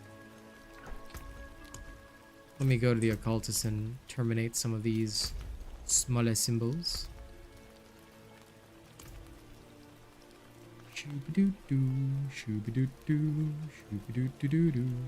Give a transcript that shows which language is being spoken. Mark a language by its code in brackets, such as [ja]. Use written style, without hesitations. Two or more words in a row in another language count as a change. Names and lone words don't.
[en] Let me go to the occultist and terminate some of these smaller symbols. Shoo-ba-doo-doo, shoo-ba-doo-doo, shoo-ba-doo-doo-doo-doo.